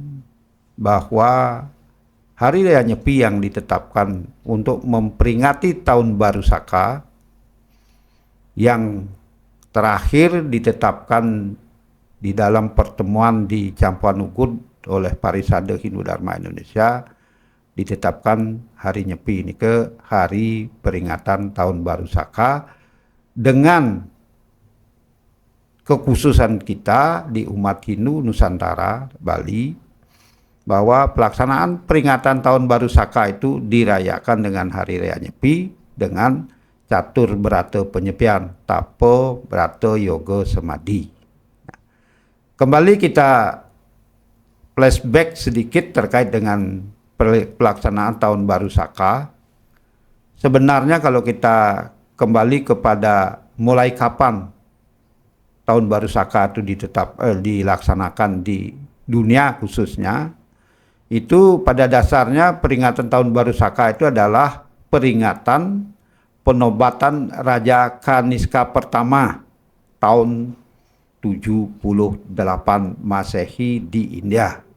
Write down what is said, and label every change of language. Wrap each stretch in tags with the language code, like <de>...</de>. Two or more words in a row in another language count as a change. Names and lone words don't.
<id>bahwa Hari Raya Nyepi yang ditetapkan untuk memperingati Tahun Baru Saka yang terakhir ditetapkan di dalam pertemuan di Campanugut oleh Parisade Hindu Dharma Indonesia, ditetapkan hari Nyepi ini ke hari peringatan Tahun Baru Saka dengan kekhususan kita di umat Hindu Nusantara Bali bahwa pelaksanaan peringatan Tahun Baru Saka itu dirayakan dengan Hari Raya Nyepi dengan catur berata penyepian, tapo berata yoga samadhi. Kembali kita flashback sedikit terkait dengan pelaksanaan Tahun Baru Saka. Sebenarnya kalau kita kembali kepada mulai kapan Tahun Baru Saka itu dilaksanakan di dunia khususnya, itu pada dasarnya peringatan Tahun Baru Saka itu adalah peringatan penobatan Raja Kaniska pertama tahun 78 Masehi di India.</id>